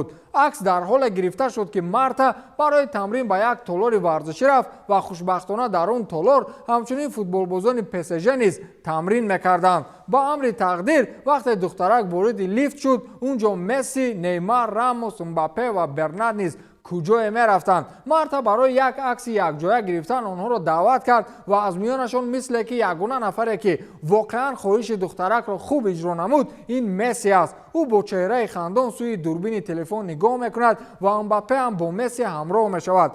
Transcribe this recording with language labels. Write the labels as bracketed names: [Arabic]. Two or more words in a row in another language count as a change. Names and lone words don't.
[Tajik] акс дар ҳоле гирифта шуд ки Марта барои тамрин ба як толори варзишӣ рафт ва хушбахтона дар он толор ҳамчунин футболбозони ПСЖ низ тамрин мекарданд. ба амри тақдир вақте духтарак вориди лифт шуд, унҷо Месси, Неймар, Рамос, Мбаппе ва Бернат низ куҷое мерафтанд. мард барои як акс якҷоя гирифтан онҳоро даъват кард ва аз миёнашон мисли ки ягона нафаре ки воқеан хоҳиши духтаракро хуб иҷро намуд ин Месси аст. ӯ бо чеҳраи хандон сӯи дурбини телефон нигоҳ мекунад ва Мбаппе ҳам бо Месси ҳамроҳ мешавад.